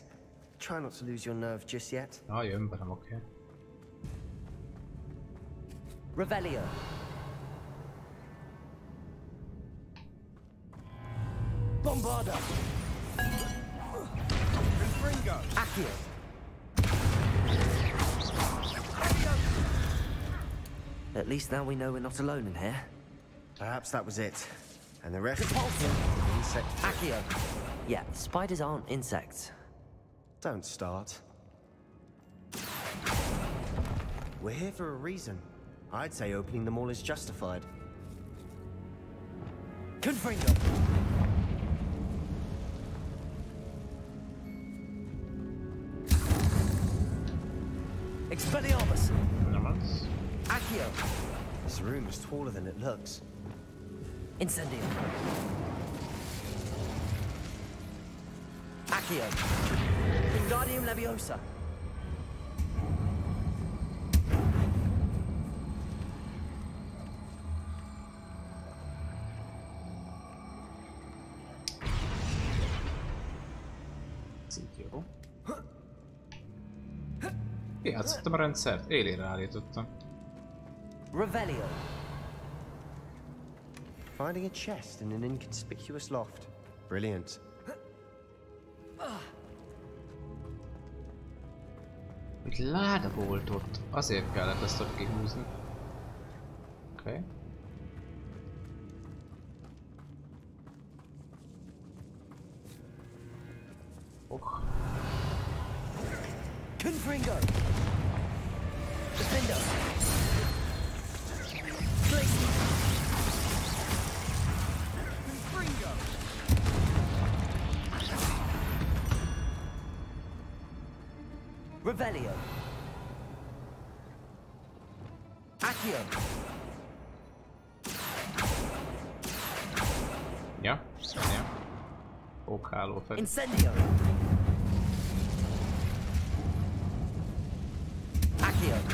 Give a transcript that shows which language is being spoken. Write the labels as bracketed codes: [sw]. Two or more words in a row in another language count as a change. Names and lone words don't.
[en] Try not to lose your nerve just yet. [hu] Jön velem, oké. [en] Revelio. Bombarda. Confringo. Accio. At least now we know we're not alone in here. Perhaps that was it. And the rest insect. Accio. Yeah, spiders aren't insects. Don't start. We're here for a reason. I'd say opening them all is justified. Confringo. Expelliarmus. Namaste. Accio. This room is taller than it looks. Incendio. Accio. Wingardium Leviosa. [hu] Jó. Játszottam a rendszert, élére állítottam. [en] Revelio. Finding a chest in an inconspicuous loft. Brilliant. [hu] Egy láda volt ott, azért kellett ezt ott kihúzni. Oké. [en] Confringo. Defender. Glacier. Confringo. Revelio. Accio. [hu] Ja, ja. Pókháló fel. [en] Incendio. Accio.